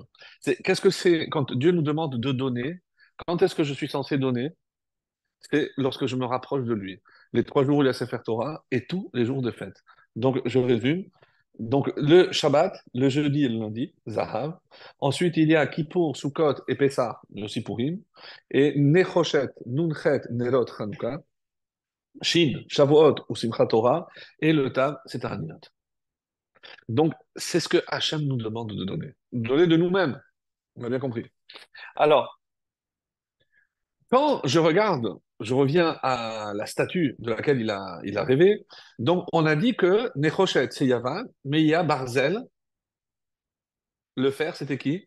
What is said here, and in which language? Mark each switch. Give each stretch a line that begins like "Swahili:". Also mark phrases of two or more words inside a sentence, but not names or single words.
French: Qu'est-ce que c'est quand Dieu nous demande de donner? Quand est-ce que je suis censé donner? C'est lorsque je me rapproche de lui. Les 3 jours où il y a
Hebrew: ספר תורה
French: et tous les jours de fête. Donc je résume. Donc le Shabbat, le jeudi et le lundi, Zahav. Ensuite il y a Kippour, Sukkot et Pessah, le Sippurim. Et Nechoshet, Nunchet, Nerot, Chanukah. Shin, Shavuot ou Simchat Torah. Et le Tav, c'est Tahaniyot. Donc c'est ce que Hachem nous demande de donner. Donner de nous-mêmes. On a bien compris. Alors, quand je regarde, je reviens à la statue de laquelle il a rêvé. Donc, on a dit que Nechoshet, c'est Yavan, mais il y a Barzel, le fer, c'était qui?